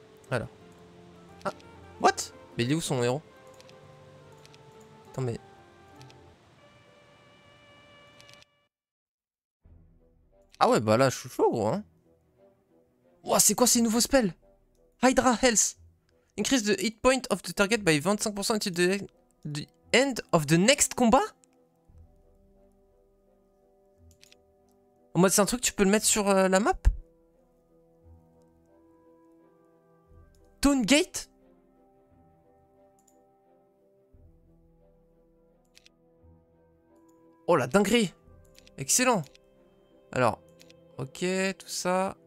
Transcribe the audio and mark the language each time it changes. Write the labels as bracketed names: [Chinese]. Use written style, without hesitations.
[French] Alors. Ah, what? Mais il est où son héros? Attends, mais... Ah ouais, bah là, je suis chaud, gros, hein. Ouah, c'est quoi ces nouveaux spells? [English] Hydra Health. Increase the hit point of the target by 25% until the end of the next combat? [French] Moi, c'est un truc, tu peux le mettre sur la map? [English] Tone Gate? [French] Oh la dinguerie! Excellent! Alors, ok, tout ça.